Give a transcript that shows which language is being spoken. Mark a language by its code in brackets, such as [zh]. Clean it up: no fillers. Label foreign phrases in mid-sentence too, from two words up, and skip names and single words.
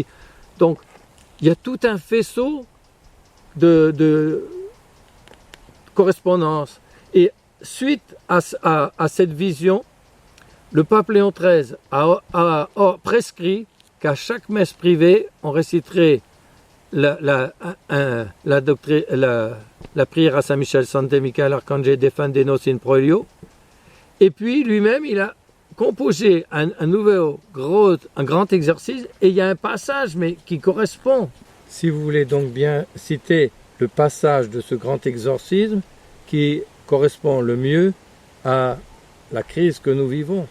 [fr] Donc, il y a tout un faisceau de correspondance. Et suite à cette vision, le pape Léon XIII a prescrit qu'à chaque messe privée, on réciterait la prière à Saint Michel, [la] Sancte Michael Arcangel, defendenos in proelio. [fr] Et puis lui-même, il a composé un grand exercice, et il y a un passage mais qui correspond. Si vous voulez donc bien citer le passage de ce grand exorcisme qui correspond le mieux à la crise que nous vivons.